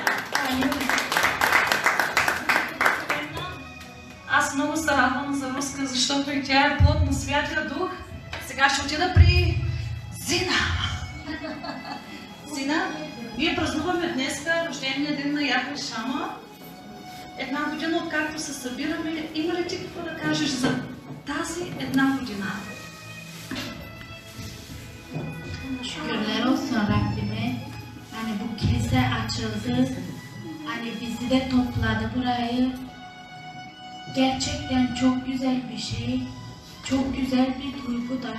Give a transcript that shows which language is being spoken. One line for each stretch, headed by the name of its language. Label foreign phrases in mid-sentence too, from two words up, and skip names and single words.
Bulgarian: Аз много се радвам за Руска, защото и тя е плод на Святия Дух. Сега ще отида при Зина. Зина, ние празнуваме днеска рождения ден на Яхве Шама. Една година, откакто се събираме, има ли ти какво да кажеш за тази една година?
Turkish: Şükürler olsun Rabbime. Hani bu kilise açıldı. Hani bizi de topladı burayı. Gerçekten çok güzel bir şey. Çok güzel bir duygu da.